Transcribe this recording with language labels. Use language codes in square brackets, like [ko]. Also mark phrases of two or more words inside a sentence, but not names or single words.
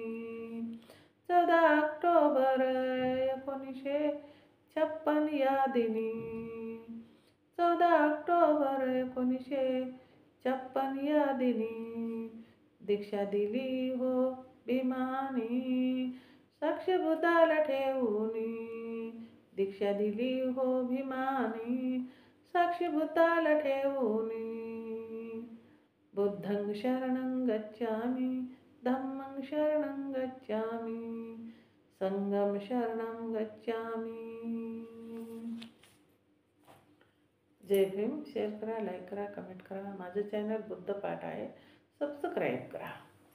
[mr] 14 ऑक्टोबर 1956 या दिनी 14 ऑक्टोबर 1956 या दिनी दीक्षा दिली हो भीमानी साक्षी बुद्धाला ठेवूनी दीक्षा दिली हो भीमानी साक्षी बुद्धाला ठेवूनी [pi] बुद्धं शरणं शरणं गच्छामि धम्मं शरणं गच्छामि संघं शरणं गच्छामि. [mr] जय भीम. शेअर करा, लाईक करा, कमेंट करा. माझं चॅनल बुद्ध पाठ आहे, सबस्क्राईब करा.